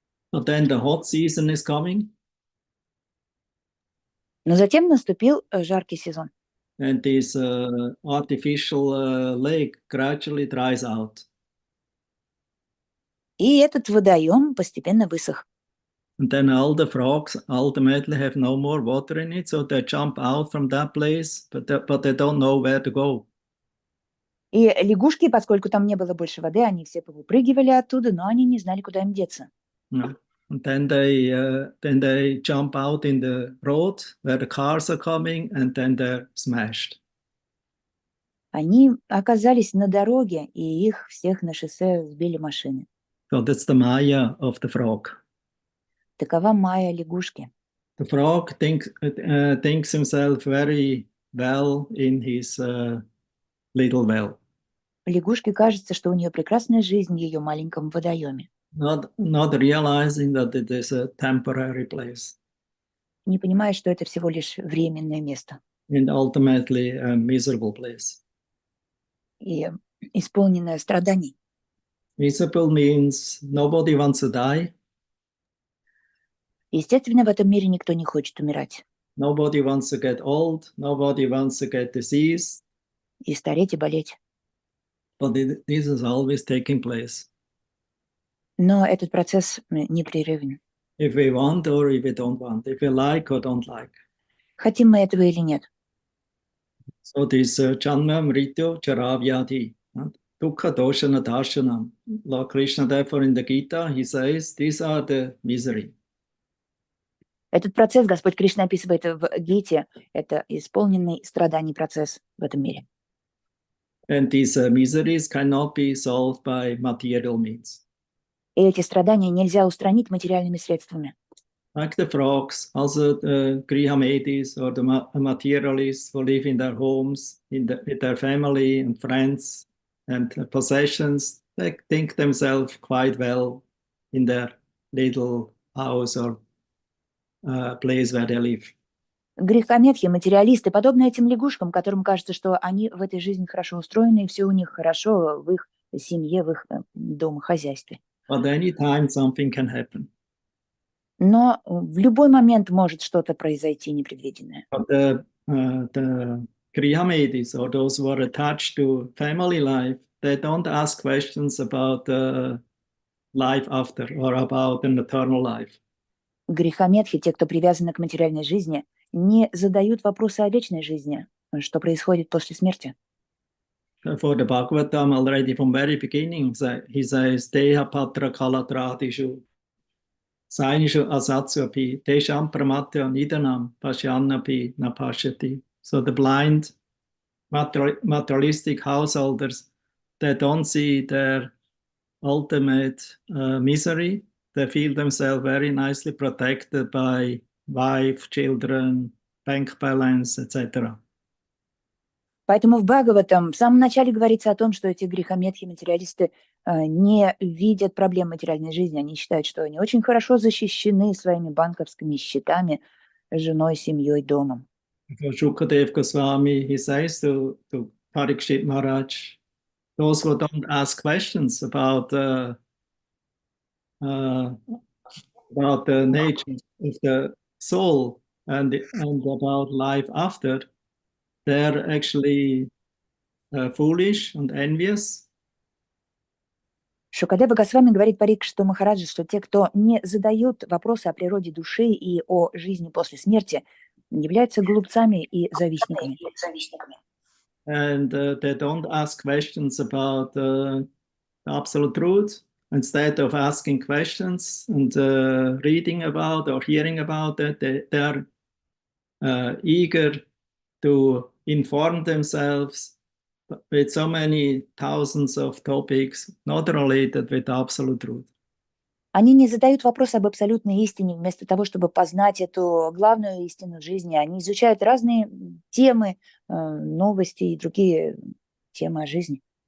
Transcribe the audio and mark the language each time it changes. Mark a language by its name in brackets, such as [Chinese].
[English] But then the hot season is coming. [Russian] Но затем наступил жаркий сезон. [English] And this artificial lake gradually dries out. [Russian] И этот водоем постепенно высох. [English] And then all the frogs ultimately have no more water in it, so they jump out from that place, but they don't know where to go. [Russian] И лягушки, поскольку там не было больше воды, они все повыпрыгивали оттуда, но они не знали, куда им деться. [English] Yeah. And then they jump out in the road where the cars are coming, and then they're smashed. [Russian] Они оказались на дороге, и их всех на шоссе сбили машины. [English] So that's the Maya of the frog. [Russian] Такова майя лягушки. [English] The frog thinks himself very well in his little well. [Russian] Лягушке кажется, что у нее прекрасная жизнь в ее маленьком водоеме. [English] Not realizing that it is a temporary place. [Russian] Не понимая, что это всего лишь временное место. [English] And ultimately a miserable place. [Russian] И исполненное страданий. [English] Miserable means nobody wants to die. [Russian] Естественно, в этом мире никто не хочет умирать. [English] Nobody wants to get old. Nobody wants to get disease. [Russian] И стареть, и болеть. [English] But this is always taking place. [Russian] Но этот процесс непрерывен. [English] If we want or if we don't want. If we like or don't like. [Russian] Хотим мы этого или нет. [English] So this [Sanskrit] Janma Mrityu Charavyati. Dukkha Doshana Darshanam. [English] Lord Krishna, therefore, in the Gita, he says, these are the misery. [Russian] Этот процесс Господь Кришна описывает в Гите. Это исполненный страданий процесс в этом мире. [English] And these miseries cannot be solved by material means. [Russian] И эти страдания нельзя устранить материальными средствами. [English] Like the frogs, also the Grihamedis or the materialists who live in their homes, with their family and friends and possessions, they think themselves quite well in their little house or place where they live. [Russian] Грехометхи, материалисты, подобны этим лягушкам, которым кажется, что они в этой жизни хорошо устроены, и все у них хорошо в их семье, в их домохозяйстве. [English] But anytime something can happen. [Russian] Но в любой момент может что-то произойти непредвиденное. [English] But the Grihamedis or those who are attached to family life, they don't ask questions about life after or about an eternal life. [Russian] Грехометхи, те, кто привязаны к материальной жизни, не задают вопросы о вечной жизни, что происходит после смерти. [English] For the Bhagavatam, already from very beginning, he says, [Sanskrit] Deha Patra Kalatradishu, Sainishu Asatsuapi, Desham Pramatya Nidanam, Pashyanapi Napashyati. [English] So the blind materialistic householders, they don't see their ultimate misery. They feel themselves very nicely protected by wife, children, bank balance, etc. [Russian] Поэтому в Бхагаватам в самом начале говорится о том, что эти грехометхи, материалисты не видят проблем материальной жизни. Они считают, что они очень хорошо защищены своими банковскими счетами, женой, семьей, домом. [English] For Shukadev Goswami, he says to Parikshit Maharaj, those who don't ask questions about the nature of the soul and about life after, they're actually foolish and envious. [Russian] Шукадева Госвами говорит Парикшиту Махараджи, что те, кто не задают вопросы о природе души и о жизни после смерти, являются глупцами и завистниками. [English] And they don't ask questions about the absolute truth. Instead of asking questions and reading about or hearing about it, they're eager to inform themselves with so many thousands of topics not related with absolute truth. [Russian] Они не задают вопрос об абсолютной истине. Вместо того, чтобы познать эту главную истину жизни, они изучают разные темы, новости и другие темы о жизни.